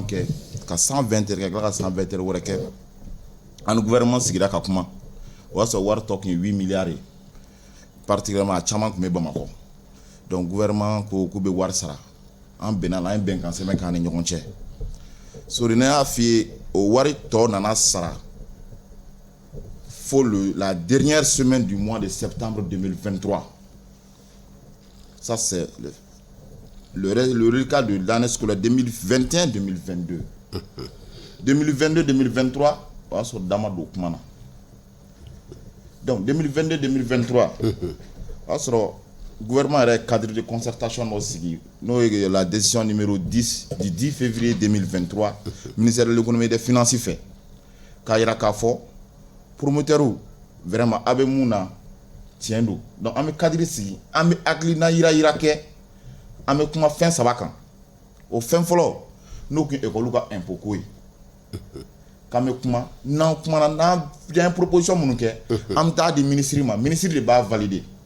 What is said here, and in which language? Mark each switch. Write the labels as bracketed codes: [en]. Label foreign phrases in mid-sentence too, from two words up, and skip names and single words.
[bm] kɛ ka 120 heures kɛ ka 120 heures wɛrɛ kɛ an gouvernement sigira ka kuma o y'a sɔrɔ wari tɔ kun ye 8 milliards ye particulièrement a caman kun bɛ Bamakɔ donc gouvernement ko k'u bɛ wari sara an bɛnna la an ye bɛnkan sɛbɛn k'an ni ɲɔgɔn cɛ sori ne y'a f'i ye o wari tɔ nana sara [fr] fo la dernière semaine du mois de septembre 2023 ça c'est le résultat de l'année scolaire 2021-2022 2022-2023 [bm] o y'a sɔrɔ dama don kuma na [fr] donc 2022-2023 o [bm] y'a sɔrɔ gouvernement yɛrɛ [fr] cadre de concertation [bm] dɔ sigi n'o ye [fr] la décision numéro 10 du 10 février 2023 ministère de l'économie et des finances [bm] fɛ k'a yira k'a fɔ [fr] promoteurs vraiment [bm] a bɛ mun na tiɲɛ don donc an bɛ cadre sigi an bɛ hakilina yira kɛ an bɛ kuma fɛn 3 kan o fɛn fɔlɔ n'o kun école ka impôt ko ye k'an bɛ kuma n'an kumana n'an ye proposition minnu kɛ an bɛ taa di ministre ma ministre de b'a valider